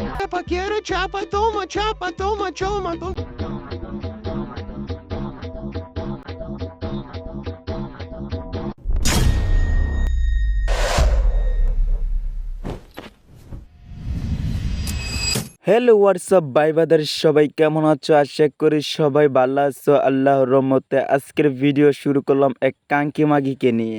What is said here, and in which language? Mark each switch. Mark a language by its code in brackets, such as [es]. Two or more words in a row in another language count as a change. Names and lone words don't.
[es] chapa, quiero chapa, toma, chapa, toma, choma, toma. [bn] হ্যালো হোয়াটসঅ্যাপ ভাই বাদার সবাই কেমন আছো? আশা করি সবাই ভালো আছো আল্লাহর রহমতে। আজকের ভিডিও শুরু করলাম এক কাঙ্কি মাগিকে নিয়ে।